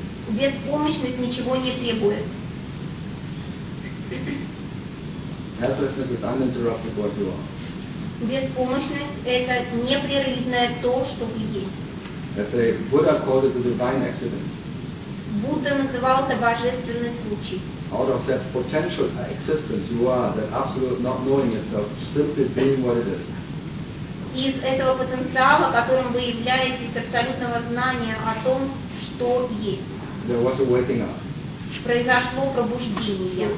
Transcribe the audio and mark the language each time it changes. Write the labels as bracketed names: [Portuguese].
[Russian] Беспомощность ничего не требует. [English] Helplessness is uninterrupted what you are. [Russian] Беспомощность это непрерывное то, что вы есть. [English] As a Buddha called it, the divine accident. [Russian] Будда называл это божественный случай. [English] Out of that potential existence you are, that absolute not knowing itself, simply being what it is. [Russian] Из этого потенциала, которым вы являетесь, абсолютного знания о том, что есть. [English] There was a waking up. [Russian] Произошло пробуждение.